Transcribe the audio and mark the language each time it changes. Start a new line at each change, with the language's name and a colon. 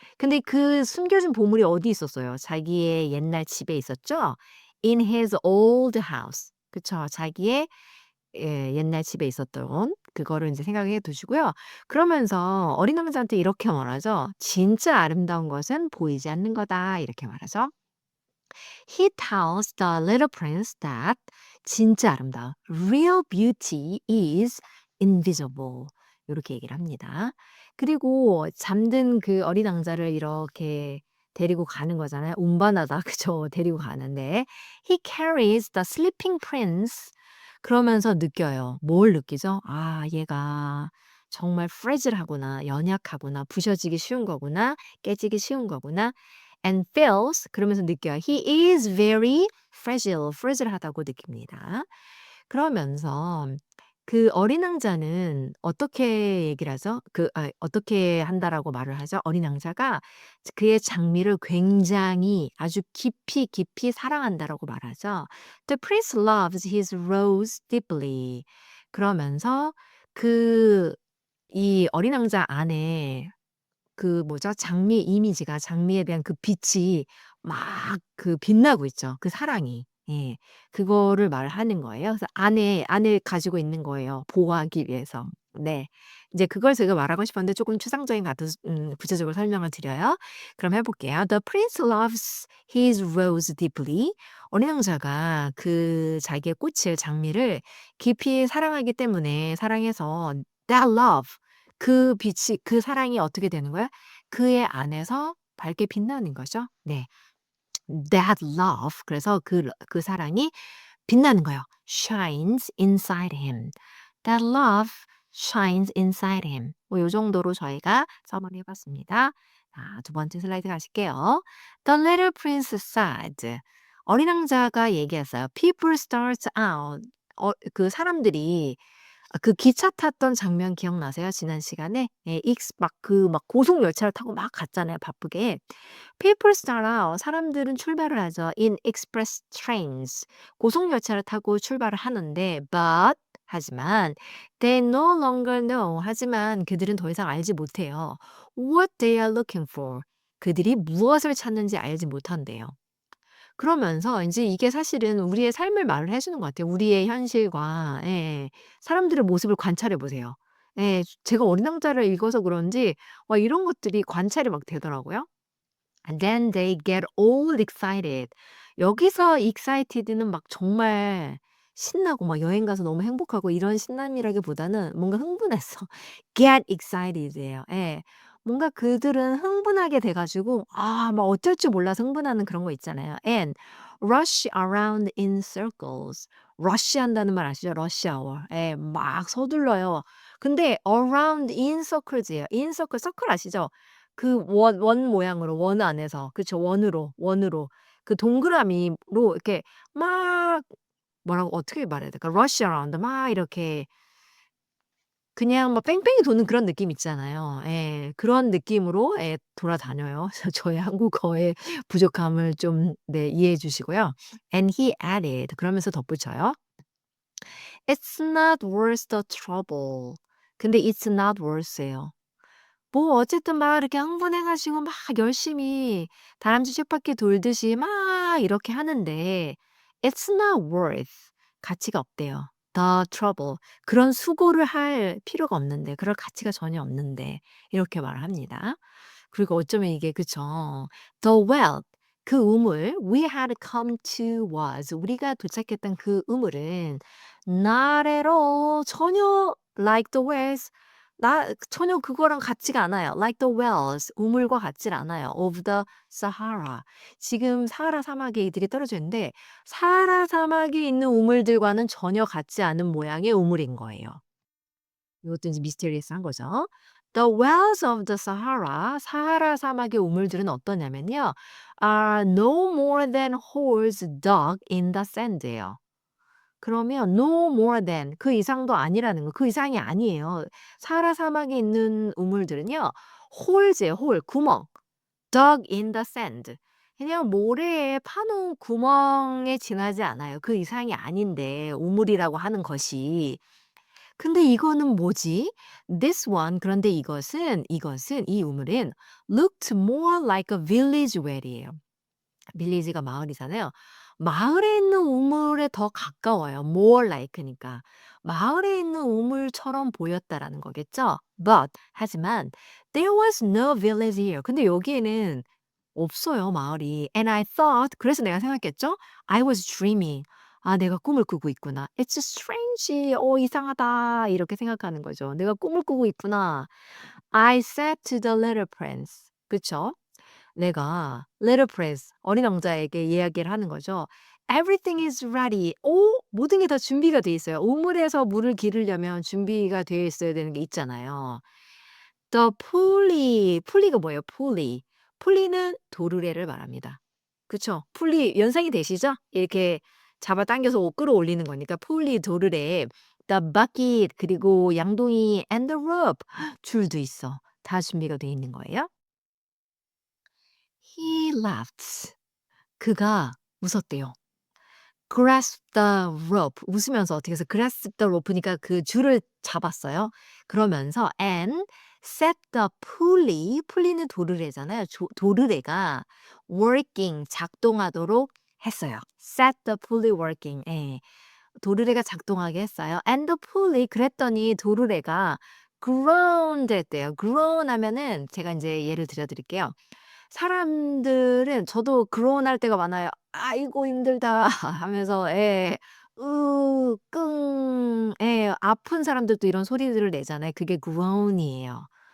Korean: 근데 그 숨겨진 보물이 어디 있었어요? 자기의 옛날 집에 있었죠?
English: In his old house. 그쵸.
Korean: 자기의 옛날 집에 있었던 그거를 인제 생각해 두시고요. 그러면서 어린 왕자한테 이렇게 말하죠. "진짜 아름다운 것은 보이지 않는 거다." 이렇게 말하죠.
English: He tells the little prince that
Korean: 진짜 아름다운
English: real beauty is invisible.
Korean: 요렇게 얘기를 합니다. 그리고 잠든 그 어린 왕자를 이렇게 데리고 가는 거잖아요. 운반하다 그죠. 데리고 가는데
English: he carries the sleeping prince.
Korean: 그러면서 느껴요. 뭘 느끼죠? '아 얘가 정말 fragile하구나. 연약하구나. 부셔지기 쉬운 거구나. 깨지기 쉬운 거구나.'
English: and feels
Korean: 그러면서 느껴요.
English: He is very fragile.
Korean: fragile하다고 느낍니다. 그러면서 그 어린 왕자는 어떻게 얘기를 하죠? 어떻게 한다라고 말을 하죠? 어린 왕자가 그의 장미를 굉장히 아주 깊이 깊이 사랑한다라고 말하죠.
English: The prince loves his rose deeply.
Korean: 그러면서 그 이 어린 왕자 안에 그 뭐죠? 장미 이미지가 장미에 대한 그 빛이 막 그 빛나고 있죠, 그 사랑이. 예. 그거를 말하는 거예요. 그래서 안에 가지고 있는 거예요, 보호하기 위해서. 네. 이제 그걸 제가 말하고 싶었는데 쪼끔 추상적인 가도 구체적으로 설명을 드려요. 그럼 해 볼게요.
English: The prince loves his rose deeply.
Korean: 어린 왕자가 그 자기의 꽃을 장미를 깊이 사랑하기 때문에 사랑해서
English: that love
Korean: 그 빛이 그 사랑이 어떻게 되는 거야? 그의 안에서 밝게 빛나는 거죠. 네.
English: That love
Korean: 그래서 그 사랑이 빛나는 거예요.
English: shines inside him. That love shines inside him.
Korean: 뭐 요 정도로 저희가 서머리 해 봤습니다. 자, 두 번째 슬라이드 가실게요.
English: The little prince said.
Korean: 어린 왕자가 얘기했어요.
English: People start out.
Korean: 그 사람들이 그 기차 탔던 장면 기억나세요? 지난 시간에? 예, 막 고속 열차를 타고 막 갔잖아요, 바쁘게. People's 따라 사람들은 출발을 하죠.
English: In express trains.
Korean: 고속 열차를 타고 출발을 하는데 but 하지만
English: they no longer know.
Korean: 하지만 그들은 더 이상 알지 못해요.
English: What they are looking for.
Korean: 그들이 무엇을 찾는지 알지 못한대요. 그러면서 인제 이게 사실은 우리의 삶을 말을 해 주는 것 같아요. 우리의 현실과 예 사람들의 모습을 관찰해 보세요. 예. 제가 어린 왕자를 읽어서 그런지 와 이런 것들이 관찰이 막 되더라고요.
English: And then they get all excited.
Korean: 여기서 excited는 막 정말 신나고 막 여행 가서 너무 행복하고 이런 신남이라기보다는 뭔가 흥분해서 get excited예요. 예. 뭔가 그들은 흥분하게 돼 가지고 막 어쩔 줄 몰라서 흥분하는 그런 거 있잖아요.
English: And rush around in circles.
Korean: rush 한다는 말 아시죠? rush hour. 예. 막 서둘러요. 근데
English: around in circles
Korean: 예요. in circle, 서클 아시죠? 그 원 모양으로 원 안에서 그쵸. 원으로 그 동그라미로 이렇게 막 뭐라고 어떻게 말해야 될까? rush around 막 이렇게 그냥 막 뺑뺑이 도는 그런 느낌 있잖아요. 예. 그런 느낌으로 예 돌아다녀요. 저의 한국어의 부족함을 좀 네 이해해 주시고요.
English: And he added
Korean: 그러면서 덧붙여요.
English: "It's not worth the trouble." 근데 it's not worth예요.
Korean: 뭐 어쨌든 막 이렇게 흥분해 가지고 막 열심히 다람쥐 쳇바퀴 돌듯이 막 이렇게 하는데
English: it's not worth
Korean: 가치가 없대요.
English: the trouble
Korean: 그런 수고를 할 필요가 없는데 그럴 가치가 전혀 없는데 이렇게 말을 합니다. 그리고 어쩌면 이게 그쵸.
English: The wealth
Korean: 그 우물
English: we had come to was
Korean: 우리가 도착했던 그 우물은
English: not at all 전혀 like the wells
Korean: 전혀 그거랑 같지가 않아요.
English: Like the wells
Korean: 우물과 같질 않아요.
English: Of the Sahara
Korean: 지금 사하라 사막에 이들이 떨어져 있는데 사하라 사막에 있는 우물들과는 전혀 같지 않은 모양의 우물인 거예요. 이것도 이제 미스테리어스한 거죠.
English: The wells of the Sahara
Korean: 사하라 사막의 우물들은 어떠냐면요.
English: are no more than holes dug in the sand예요.
Korean: 그러면 no more than 그 이상도 아니라는 거. 그 이상이 아니에요. 사하라 사막에 있는 우물들은요. 홀즈예요, 홀. 구멍. dug in the sand. 그냥 모래에 파놓은 구멍에 지나지 않아요. 그 이상이 아닌데 우물이라고 하는 것이. 근데 이거는 뭐지?
English: This one
Korean: 그런데 이것은 이 우물은
English: looked more like a village well이에요.
Korean: 빌리지가 마을이잖아요. 마을에 있는 우물에 더 가까워요. more like니까. 마을에 있는 우물처럼 보였다라는 거겠죠?
English: But 하지만 there was no village here.
Korean: 근데 여기에는 없어요, 마을이.
English: And I thought
Korean: 그래서 내가 생각했죠?
English: I was dreaming.
Korean: 아, 내가 꿈을 꾸고 있구나.
English: It's strange.
Korean: 이상하다. 이렇게 생각하는 거죠. 내가 꿈을 꾸고 있구나.
English: I said to the little prince.
Korean: 그쵸? 내가 little prince 어린 왕자에게 이야기를 하는 거죠.
English: Everything is ready.
Korean: 모든 게 다 준비가 돼 있어요. 우물에서 물을 기르려면 준비가 되어 있어야 되는 게 있잖아요.
English: The pulley. pulley가 뭐예요? pulley.
Korean: pulley는 도르래를 말합니다. 그쵸? pulley 연상이 되시죠? 이렇게 잡아당겨서 끌어올리는 거니까 pulley 도르래.
English: The bucket
Korean: 그리고 양동이
English: and the rope
Korean: 줄도 있어. 다 준비가 돼 있는 거예요.
English: He laughed.
Korean: 그가 웃었대요.
English: grasp the rope.
Korean: 웃으면서 어떻게 해서
English: grasp the rope
Korean: 니까 그 줄을 잡았어요.
English: 그러면서 and set the pulley.
Korean: pulley는 도르래잖아요. 도르래가 working 작동하도록 했어요.
English: set the pulley working. 예.
Korean: 도르래가 작동하게 했어요.
English: and the pulley
Korean: 그랬더니 도르래가 groaned 했대요. groan 하면은 제가 이제 예를 들어 드릴게요. 사람들은 저도 그로운할 때가 많아요. "아이고 힘들다." 하면서 예. 끙 예. 아픈 사람들도 이런 소리들을 내잖아요. 그게 groan이에요.